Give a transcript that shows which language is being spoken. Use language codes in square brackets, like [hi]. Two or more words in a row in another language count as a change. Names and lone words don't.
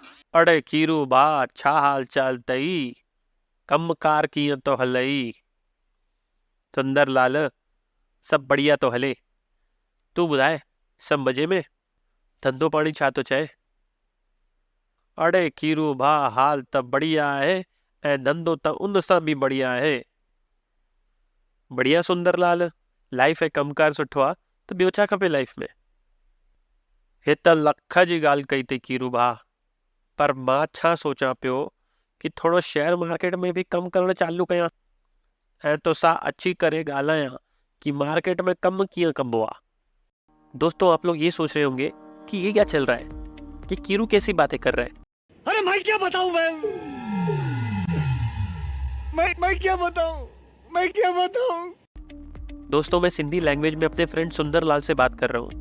[sd] अड़े कीरू बा छा हाल चाल तई। कम कार कीअं तो हलई। सुंदर लाल सब बढ़िया तो हले। तू ॿुधाए सब मजे में। धंधो पाणी छा तो चए। अड़े कीरू भा हाल त बढ़िया आहे ऐं धंधो त उन सां बि बढ़िया आहे। बढ़िया सुंदर लाल, लाइफ ऐं कमकार सुठो आहे त ॿियो छा खपे लाइफ में। हे त लख जी ॻाल्हि कई अथई कीरू भा, पर मां छा सोचां पियो कि थोरो [en] share market [sd] में भी कम करणु चालू कयां ऐं तोसां अची करे ॻाल्हायां कि मार्केट में कम कीअं कबो आहे। [hi] दोस्तों, आप लोग ये सोच रहे होंगे कि ये क्या चल रहा है, कि कीरू कैसी बातें कर रहा है। अरे मैं क्या बताऊं मैं क्या बताऊं। दोस्तों, मैं सिंधी लैंग्वेज में अपने फ्रेंड सुंदर लाल से बात कर रहा हूँ।